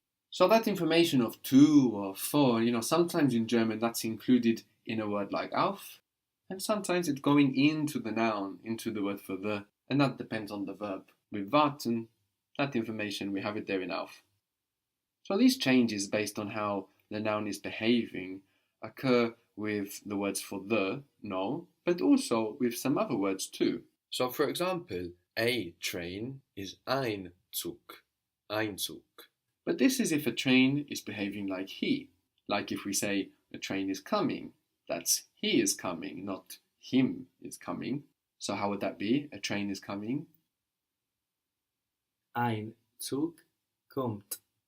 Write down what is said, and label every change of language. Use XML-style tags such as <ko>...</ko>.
<en>So that information of to or for, sometimes in German that's included in a word like auf, and sometimes it's going into the noun, into the word for the, and that depends on the verb. With warten, that information, we have it there in auf. So these changes based on how the noun is behaving occur with the words for the, no, but also with some other words too. So for example, a train is</en> <de>ein Zug, ein Zug.</de> <en>But this is if a train is behaving like he. Like if we say a train is coming, that's he is coming, not him is coming. So how would that be? A train is coming.</en> <de>Ein Zug kommt.</de>